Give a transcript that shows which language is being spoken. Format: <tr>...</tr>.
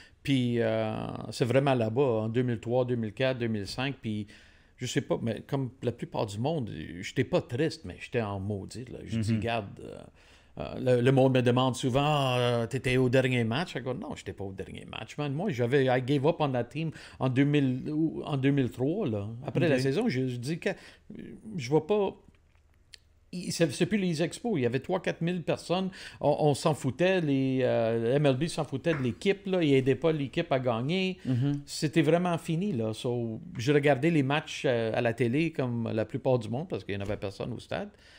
<fr>Puis c'est vraiment là-bas, en 2003, 2004, 2005. Puis je sais pas, mais comme la plupart du monde, j'étais pas triste, mais j'étais en maudit. Là. Je dis, regarde, le monde me demande souvent, t'étais au dernier match? Je dis, non, j'étais pas au dernier match, man. Moi,</fr> <en>I gave up on that team</en> <fr>en 2003. Là. Après la saison, je dis que je vois pas. C'est plus les expos. Il y avait 3-4 000 personnes. On s'en foutait. Le MLB s'en foutait de l'équipe. Là. Ils n'aidaient pas l'équipe à gagner. C'était vraiment fini. Là. So, je regardais les matchs à la télé comme la plupart du monde parce qu'il n'y en avait personne au stade.</fr>